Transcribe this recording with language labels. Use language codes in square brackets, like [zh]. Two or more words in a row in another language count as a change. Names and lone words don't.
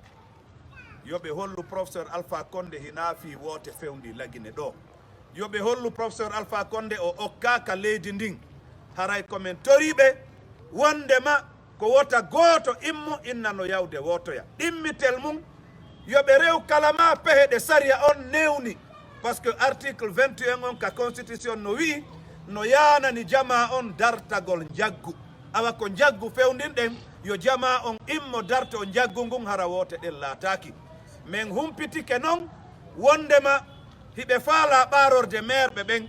[ff] yoɓe hollu professeur Alpha Condé hina fi woote fewndi lagine ɗo yoɓe hollu professeur Alpha Condé o okkaka leydi ndin haray komin toriɓe wondema ko wota gooto immo innano yawde wotoya ɗimmitel mum yoɓe rew kalama pehe ɗe saria on newni [fr] par ce que article [ff] 21 on ka constitution no wi no yanani jama on dartagol jaggu awa ko jaggu fewndin ɗen yo jama on immo darto o jaggu ngun hara wote ɗen laataki min humpitike noon wondema hiɓe faala ɓarorde maire ɓen